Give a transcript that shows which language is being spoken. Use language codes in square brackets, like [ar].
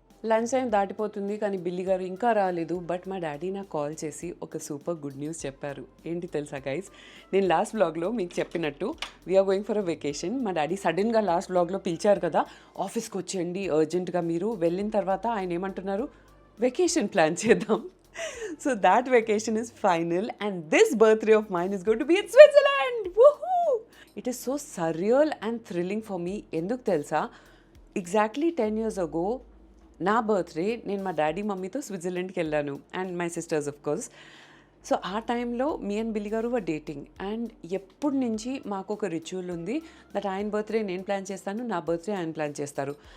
[te] Lunch time దాటిపోతుంది కానీ బిల్లి గారు ఇంకా రాలేదు. బట్ మా డాడీ నాకు కాల్ చేసి ఒక సూపర్ గుడ్ న్యూస్ చెప్పారు. ఏంటి తెలుసా గైస్, నేను లాస్ట్ బ్లాగ్లో మీకు చెప్పినట్టు [en] We are going for a vacation. [te] మా డాడీ సడన్గా లాస్ట్ బ్లాగ్లో పిలిచారు కదా, ఆఫీస్కి వచ్చేయండి అర్జెంటుగా. మీరు వెళ్ళిన తర్వాత ఆయన ఏమంటున్నారు, వెకేషన్ ప్లాన్ చేద్దాం. [en] So that vacation is final, and this birthday of mine is going to be in Switzerland. Woohoo! It is so surreal and thrilling for me. [te] ఎందుకు తెలుసా, ఎగ్జాక్ట్లీ 10 years ago నా బర్త్డే నేను మా daddy మమ్మీతో స్విట్జర్లాండ్కి వెళ్ళాను, [en] And my sisters of course. [te] So ఆ టైంలో [en] me and Billy garu were dating, [te] అండ్ ఎప్పటి నుంచి మాకు ఒక రిచువల్ ఉంది దట్ ఆయన బర్త్డే నేను ప్లాన్ చేస్తాను, నా బర్త్డే ఆయన ప్లాన్ చేస్తారు.